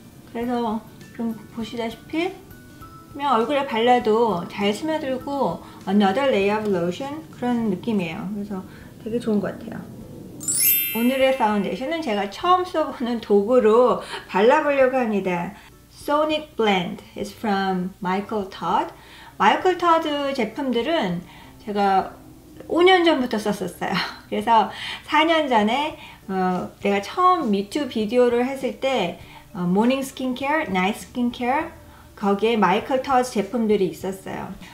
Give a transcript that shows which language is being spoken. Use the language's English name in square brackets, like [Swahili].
[Korean] 그래서 좀 보시다시피 그냥 얼굴에 발라도 잘 스며들고 [English] another layer of lotion [Korean] 그런 느낌이에요. 그래서 되게 좋은 것 같아요. 오늘의 파운데이션은 제가 처음 써보는 도구로 발라보려고 합니다. [English] Sonic Blend is from Michael Todd. [Korean] 마이클 터드 제품들은 제가 5년 전부터 썼었어요. 그래서 4년 전에 내가 처음 미투 비디오를 했을 때 모닝 스킨케어, 나이트 스킨케어 거기에 마이클 터즈 제품들이 있었어요.